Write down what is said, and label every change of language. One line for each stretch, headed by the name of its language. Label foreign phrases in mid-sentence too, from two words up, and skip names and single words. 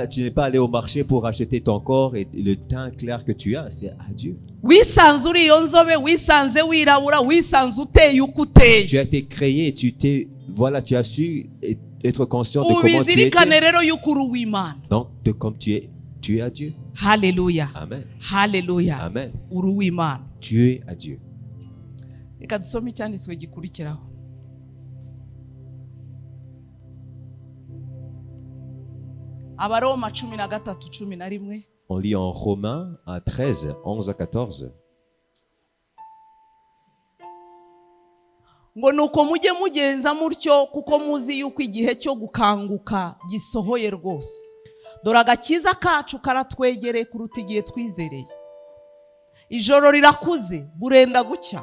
French: tu n'es pas allé au marché pour acheter ton corps et le teint clair que tu as, c'est à Dieu.
Kinyarwanda: wisanze uri iyo nzobe wisanze wirabura wisanze uteye uko uteye.
French: Tu as été créé, tu as su être conscient de comment tu
Kinyarwanda: ubizirikane
French: étais.
Kinyarwanda: rero yuko uri uw'Imana.
French: Donc, comme tu es à Dieu.
Kinyarwanda: haleluya Amen. haleluya Amen. uri uw'Imana.
French: Tu es à Dieu.
Kinyarwanda: reka dusome icyanditswe gikurikiraho. abaroma 13:11.
French: On lit en Romains à 13, 11 à 14.
Kinyarwanda: ngo nuko mujye mugenza mutyo kuko muzi yuko igihe cyo gukanguka gisohoye rwose. dore agakiza kacu karatwegereye kuruta igihe twizereye. ijoro rirakuze burenda gucya.